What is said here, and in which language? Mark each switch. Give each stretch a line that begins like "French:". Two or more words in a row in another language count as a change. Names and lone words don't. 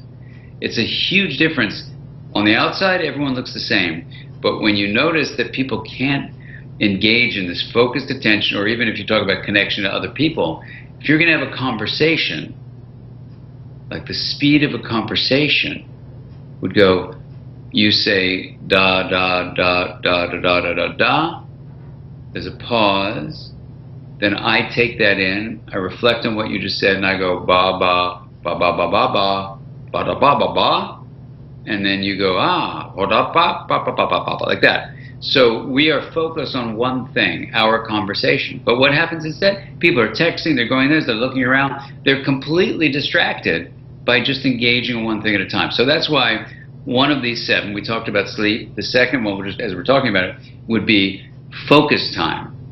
English: It's a huge difference. On the outside, everyone looks the same, but when you notice that people can't engage in this focused attention, or even if you talk about connection to other people, if you're going to have a conversation, like the speed of a conversation would go, you say da da da da da da da da da, there's a pause, then I take that in, I reflect on what you just said, and I go ba ba ba ba ba ba ba ba da ba ba ba, and then you go or da ba ba ba ba ba ba, like that. So we are focused on one thing, our conversation. But what happens instead? People are texting, they're going this, they're looking around, they're completely distracted by just engaging on one thing at a time. So that's why one of these 7, we talked about sleep, the second one, as we're talking about it, would be focus time.